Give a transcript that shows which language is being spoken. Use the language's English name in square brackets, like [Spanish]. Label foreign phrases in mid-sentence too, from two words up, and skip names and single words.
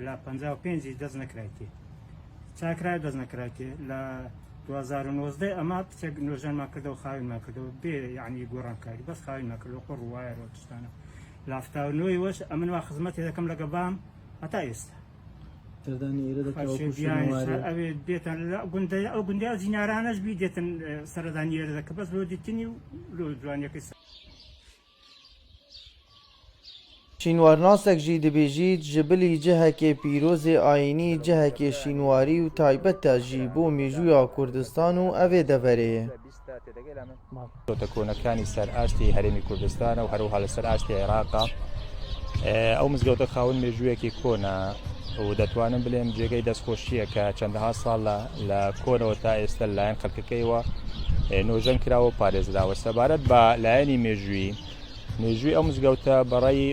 [Central Kurdish] لە 55 دەست نەکرایتێ چاکرای دەست نەکرایتێ لە 2019 ئەما پچێک نوێژانمان کردەوە و خاوینمان کردەوە بێ یعنی گۆڕانکاری بەس خاوینمان کردەوە خۆ ڕوایەوە تشتانە لە 79 وەش ئەمن وا خزمەتی دەکەم لەگە بام هەتا ئێستا ئەوێ بێتن ئەو گوندیا زینارانەش بی دێتن سەردانی ئێرە دەکە بەس لۆ دیتنی و لۆ جوانیەکەی [Kurdish] Şînwarnasek jî dibêjît ji bilî cihekê pîrozê ayînî cihekê şînwarî û taybet e jî bo mêjûya Kurdistan û evê deverê ye. [Central Kurdish] کۆنەکانی سەر ئاشتی هەرێمی کوردستانە و هەروەها لەسەر ئاشتی عێراقا ئەو مزگەوتە خاوەن مێژوویەکی کۆنا و دەتوانم بڵێم جێگەی دەستخۆشیە کە چەندەها ساڵە لە کۆنەوە تا ئێستا لایەن خەڵکەکەیەوە نۆژەن کراوە پارێزراوە سەبارەت بە لایەنی مێژووی ئەو مزگەوتە بەڕێی